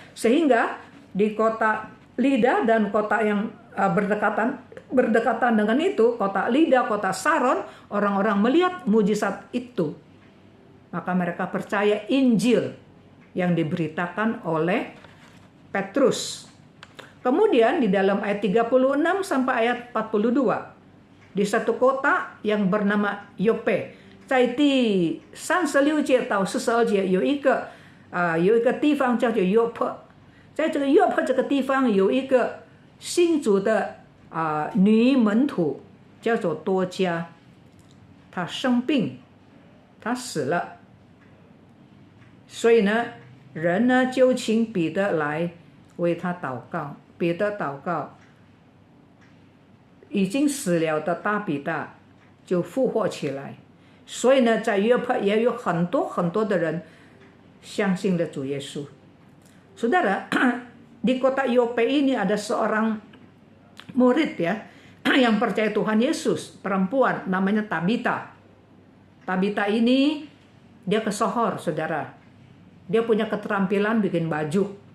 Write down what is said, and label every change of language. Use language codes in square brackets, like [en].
[id] Sehingga di kota Lida dan kota yang berdekatan dengan itu, kota Lida, kota Saron, orang-orang melihat mujizat itu. Maka mereka percaya Injil yang diberitakan oleh Petrus. Kemudian di dalam ayat 36 sampai ayat 42, di satu kota yang bernama Yope, [zh] 在第36节到42节有一个地方叫做约帕，在这个约帕这个地方有一个信主的女门徒叫做多加，她生病，她死了，所以呢，人呢就请彼得来为她祷告。彼得祷告，已经死了的大彼得就复活起来。所以呢，在约帕也有很多的人相信了主耶稣。 [id] Saudara, di kota Yope ini ada seorang murid, ya, yang percaya Tuhan Yesus, perempuan namanya Tabita. Tabita ini dia kesohor, saudara. Dia punya keterampilan bikin baju.